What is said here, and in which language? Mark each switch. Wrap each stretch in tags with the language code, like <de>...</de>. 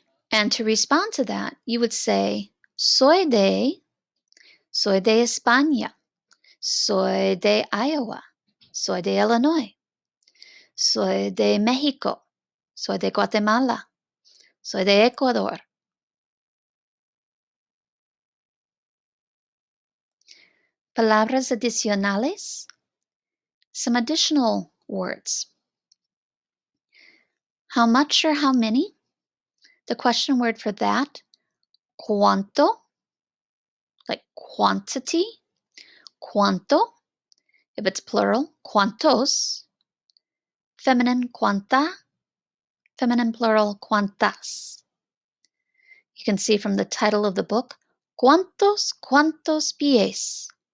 <en>And to respond to that, you would say,</en> <es>soy de España, soy de Iowa, soy de Illinois, soy de México, soy de Guatemala, soy de Ecuador. Palabras adicionales,</es> <en>some additional words. How much or how many? The question word for that, cuánto, like quantity, cuánto. If it's plural, cuántos. Feminine, cuánta. Feminine plural, cuántas. You can see from the title of the book,</en> <es>cuántos pies?</es>